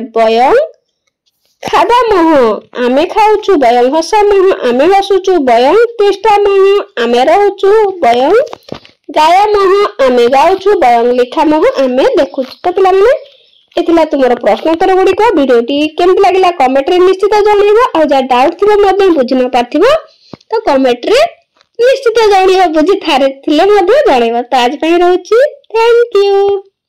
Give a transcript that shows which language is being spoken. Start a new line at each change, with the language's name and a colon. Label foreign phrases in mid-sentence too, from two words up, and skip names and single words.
Sanskrit: वयं खादामोह
Odia: ଆମେ ଖାଉଛୁ
Sanskrit: वयं हसामोह
Odia: ଆମେ ହସୁଛୁ
Sanskrit: वयं तिष्ठामोह
Odia: ଆମେ ରହୁଛୁ
Sanskrit: वयं गायामोह
Odia: ଆମେ ଗାଉଛୁ
Sanskrit: वयं लिखामोह
Odia: ଆମେ ଲେଖୁଛୁ ତ ପିଲା ମାନେ ଏଥିଲା ତୁମର ପ୍ରଶ୍ନୋତ୍ତର ଗୁଡ଼ି କୁ ଭିଡ଼ିଓଟି କେମିତି ଲାଗିଲା କମେଣ୍ଟ ରେ ନିଶ୍ଚିତ ଜଣାଇବ ଆଉ ଯଦି ଡାଉଟ ଥିବ ମଧ୍ୟ ବୁଝି ନ ପାରୁଥିବ ତ କମେଣ୍ଟ ରେ ନିଶ୍ଚିତ ଜଣାଇବ ବୁଝି ଥାରେ ଥିଲେ ମଧ୍ୟ ଜଣାଇବ ତ ଆଜି ପାଇଁ ରହୁଛି
English: Thank you.